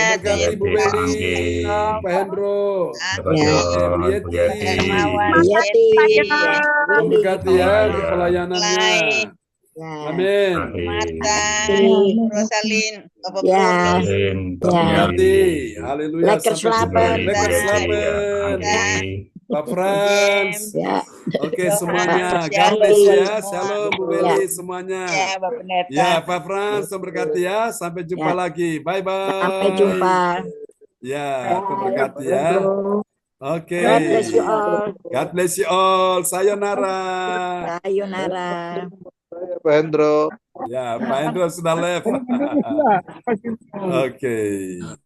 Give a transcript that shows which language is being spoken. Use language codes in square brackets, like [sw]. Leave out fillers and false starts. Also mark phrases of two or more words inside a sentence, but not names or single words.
[id] Terima kasih Bu Beli, Pak Hendro, Bu Yeti, memberkati ya untuk pelayanannya. Amin. Marta, Rosalin, Bapak Ya. Bro. Memberkati. Haleluya. [nl] Lekker slapen. Lekker slapen. Pak Frans. [id] Ya. Oke semuanya. [en] God bless ya. [id] Shalom Bu Beli semuanya. Ya, Bapak Pendeta. Ya, Pak Frans, memberkati ya. Sampai jumpa lagi. Bye-bye. Sampai jumpa. Ya, memberkati ya. Oke. [en] God bless you all. God bless you all. Sayonara. Sayonara. [id] Pak Hendro. Ya, Pak Hendro sudah left. Oke.